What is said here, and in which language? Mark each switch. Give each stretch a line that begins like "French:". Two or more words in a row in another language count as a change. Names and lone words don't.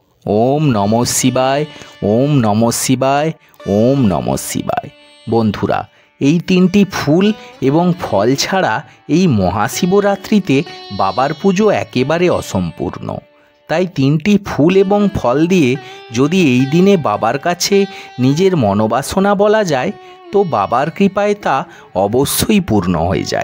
Sanskrit: ॐ नमः शिवाय, ॐ नमः शिवाय, ॐ नमः शिवाय।
Bangla: বন্ধুরা, এই তিনটি ফুল এবং ফল ছাড়া এই মহাশিবরাত্রিতে বাবার পুজো একেবারে অসম্পূর্ণ। তাই তিনটি ফুল এবং ফল দিয়ে যদি এই দিনে বাবার কাছে নিজের মনোবাসনা বলা যায়, তো বাবার কৃপায় তা অবশ্যই পূর্ণ হয়ে যায়।